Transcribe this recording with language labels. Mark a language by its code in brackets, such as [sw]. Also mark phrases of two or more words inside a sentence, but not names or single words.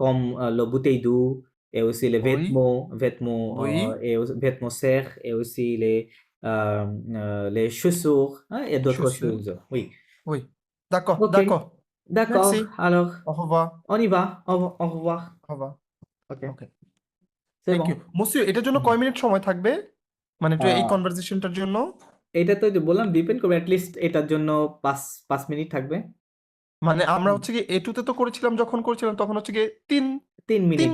[fr] comme le bouteille d'eau et aussi les oui, oui. vêtements serres et aussi les chaussures hein, et Je d'autres suis. choses. Oui. Oui. D'accord, Ok, d'accord. d'accord. Merci. Alors, Au revoir. on y va. Au revoir. Au revoir. Ok, [bn] ওকে, [fr] c'est [en] thank you. [fr] bon. [bn] মুসির, এটার জন্য হুম। কয় মিনিট সময় থাকবে? মানে একটু এই আহ, কনভারসেশনটার জন্য? এটা তো এই যে বললাম ডিপেন্ড করবে অ্যাটলিস্ট এটার জন্য 5 মিনিট থাকবে। মানে আমরা হুম। হচ্ছে কি এটুতে তো করেছিলাম, যখন করেছিলাম তখন হচ্ছে গিয়ে তিন 3 মিনিট